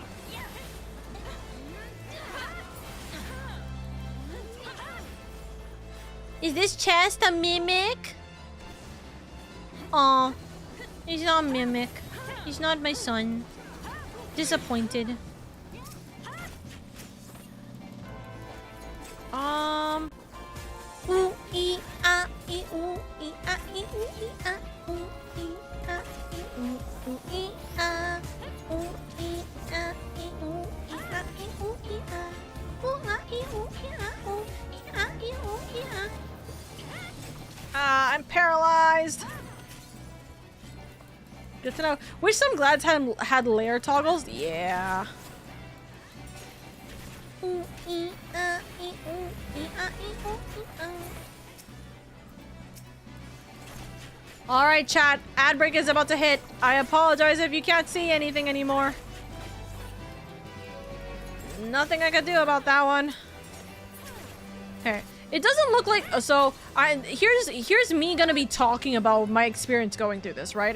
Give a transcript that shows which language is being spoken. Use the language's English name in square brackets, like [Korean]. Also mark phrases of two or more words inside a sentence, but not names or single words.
[English] Is this chest a mimic? Aw, he's not a mimic. He's not my son. Disappointed. Ooh, ee, ah, ee, ooh, ee, ah, ee, ooh, ee, ah, ooh, ee, ah, ee, ooh, ooh, ee, ah, ooh, ee, ah, ee, ooh, ee, ah, ee, ooh, ee, ah, ooh, ah, ee, ooh, ee, ah, ooh, ee, ah, ee, ooh, ee, ah. I'm paralyzed. Good to know. Wish some glads had layer toggles. Yeah. Ooh, ee, ah, ee, ooh, ee, ah, ee, ooh, ee, ah. All right, chat. Ad break is about to hit. I apologize if you can't see anything anymore. Nothing I could do about that one. Okay. It doesn't look like here's me gonna be talking about my experience going through this, right?